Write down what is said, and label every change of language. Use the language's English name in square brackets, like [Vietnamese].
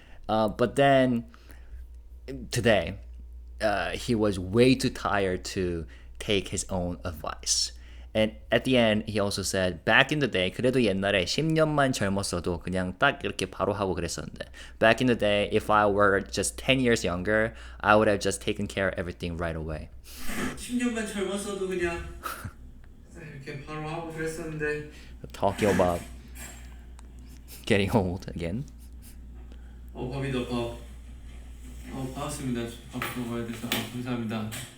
[English] But then today, he was way too tired to take his own advice. And at the end, he also said, back in the day, [Korean] 그래도 옛날에 10년만 젊었어도 그냥 딱 이렇게 바로 하고 그랬었는데, [English] back in the day, if I were just 10 years younger, I would have just taken care of everything right away. [Korean] 10년만 젊었어도 그냥 이렇게 바로 하고 그랬었는데. [English] Talking about getting old again. [Korean] 밥이다 밥. 반갑습니다. 밥 먹어야 돼서 감사합니다.